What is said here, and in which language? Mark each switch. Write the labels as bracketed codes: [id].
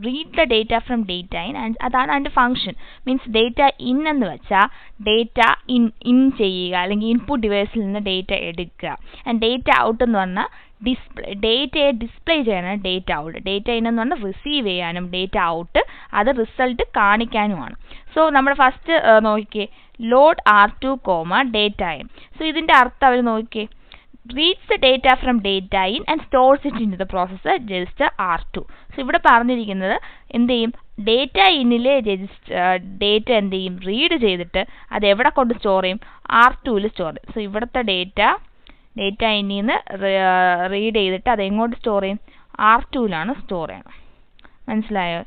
[en] Read the data from data in. [ml] അതാണ് അതിൻ്റെ function. Means data in എന്ന് വെച്ചാൽ ഡേറ്റ ഇൻ ചെയ്യുക അല്ലെങ്കിൽ ഇൻപുട്ട് ഡിവൈസിൽ നിന്ന് ഡേറ്റ എടുക്കുക. ആൻഡ് ഡേറ്റ ഔട്ട് എന്ന് പറഞ്ഞാൽ ഡേറ്റയെ ഡിസ്പ്ലേ ചെയ്യാനാണ് ഡേറ്റ ഔട്ട്. ഡേറ്റ ഇൻ എന്ന് പറഞ്ഞാൽ റിസീവ് ചെയ്യാനും ഡേറ്റ ഔട്ട് അത് റിസൾട്ട് കാണിക്കാനുമാണ്. സോ നമ്മൾ ഫസ്റ്റ് നോക്കിയേ load R2, data in. So ഇതിൻ്റെ അർത്ഥം അവർ നോക്കിയേ [en] reads the data from data in and stores it into the processor register R2. [ml] So ഇവിടെ പറഞ്ഞിരിക്കുന്നത് എന്ത് ചെയ്യും, ഡേറ്റ ഇന്നിലെ ഡേറ്റ എന്ത് ചെയ്യും, റീഡ് ചെയ്തിട്ട് അത് എവിടെ കൊണ്ട് സ്റ്റോർ ചെയ്യും, R2 സ്റ്റോർ ചെയ്യും. സോ ഇവിടുത്തെ ഡേറ്റ ഇന്നിൽ നിന്ന് റീഡ് ചെയ്തിട്ട് അത് എങ്ങോട്ട് സ്റ്റോർ ചെയ്യും, R2 സ്റ്റോർ ചെയ്യണം. മനസ്സിലായോ?